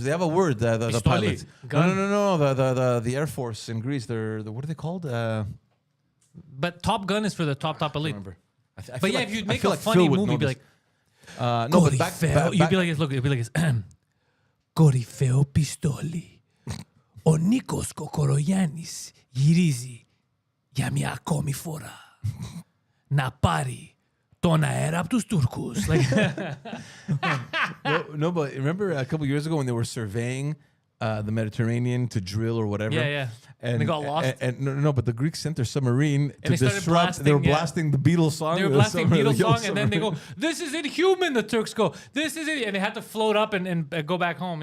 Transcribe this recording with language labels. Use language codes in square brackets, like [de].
[en] They have a word. The [el] Pistoli. [en] pilots. Gun. No. The Air Force in Greece. What are they called? But Top Gun is for the top elite. Remember. But yeah, if you'd make a funny movie, you'd be like, no, but back, you'd be like this. Look, you'd be like this. [el] Κορυφαίο πιστόλι. Ο Νίκος Κοκορογιάννης γυρίζει για μια ακόμη φορά να πάρει τον αέρα από τους Τούρκους. [en] Like, no, but remember a couple years ago when they were surveying the Mediterranean to drill or whatever? Yeah. And they got lost. And no, but the Greeks sent their submarine to they started disrupt. They were blasting the Beatles song. They were blasting Beatles song, and then they go, "This is inhuman." The Turks go, "This is it," and they had to float up and go back home.